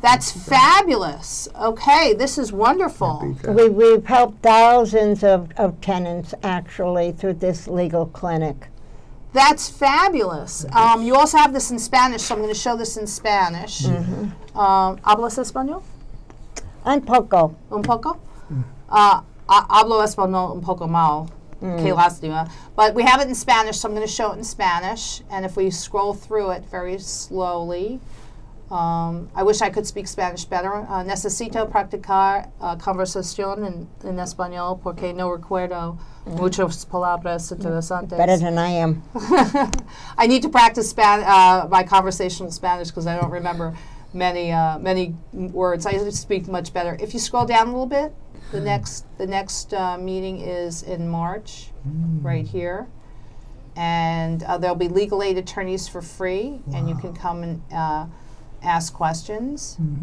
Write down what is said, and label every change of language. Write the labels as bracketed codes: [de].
[en] That's fabulous. Okay, this is wonderful. We've helped thousands of tenants, actually, through this legal clinic. That's fabulous. You also have this in Spanish, so I'm going to show this in Spanish. [es] ¿Hablas español? Un poco. Un poco? Hablo español un poco mal. Qué lástima. [en] But we have it in Spanish, so I'm going to show it in Spanish. And if we scroll through it very slowly, I wish I could speak Spanish better. [es] Necesito practicar conversación en español porque no recuerdo muchas palabras interesantes. [en] Better than I am. I need to practice my conversational Spanish because I don't remember many words. I speak much better. If you scroll down a little bit, the next meeting is in March, right here, and there'll be legal aid attorneys for free, and you can come and ask questions.